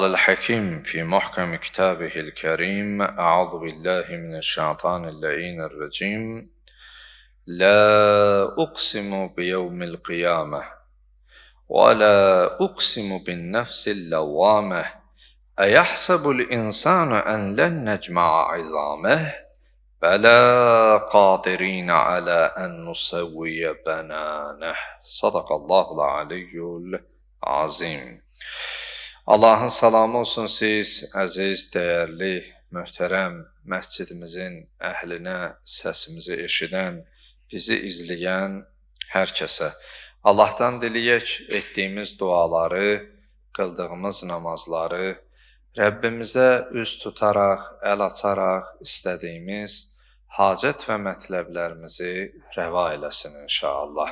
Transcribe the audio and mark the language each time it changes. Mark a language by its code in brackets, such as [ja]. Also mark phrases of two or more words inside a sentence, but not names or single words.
[ar] الحكيم في محكم كتابه الكريم أعوذ بالله من الشيطان اللعين الرجيم لا أقسم بيوم القيامة ولا أقسم بالنفس اللوامة أيحسب الإنسان أن لن نجمع عظامه بلى قادرين على أن نسوي بنانه صدق الله العلي العظيم. [az] Allahın salamı olsun siz, əziz, dəyərli, möhtərəm məscidimizin əhlinə, səsimizi eşidən, bizi izləyən hər kəsə. Allahdan diləyək etdiyimiz duaları, qıldığımız namazları, Rəbbimizə üz tutaraq, əl açaraq istədiyimiz hacət və mətləblərimizi rəva eləsin inşallah.